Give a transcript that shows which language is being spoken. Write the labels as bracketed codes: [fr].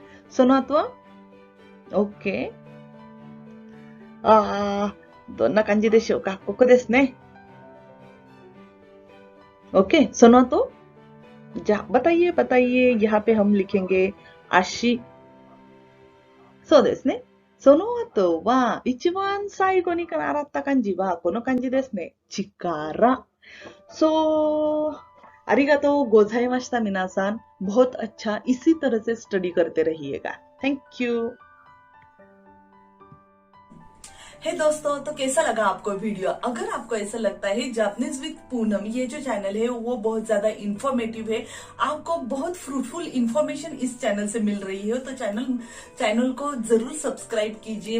[ja] सोनात्वा, ओके, どんな感じでしょうか。ここですね。 [hi] okay, सुनो तो, बताइए बताइए, यहाँ पे हम लिखेंगे आशी। [ja] そうですね。その後は、一番最後に習った漢字は、この漢字ですね。力。 So, ありがとうございました、皆さん。 [hi] बहुत अच्छा, इसी तरह से स्टडी करते रहिएगा। [en] Thank you. [hi] हे दोस्तों, तो कैसा लगा आपको वीडियो? अगर आपको ऐसा लगता है जापानीज विद पूनम ये जो चैनल है वो बहुत ज्यादा इंफॉर्मेटिव है, आपको बहुत फ्रूटफुल इंफॉर्मेशन इस चैनल से मिल रही है, तो चैनल को जरूर सब्सक्राइब कीजिए।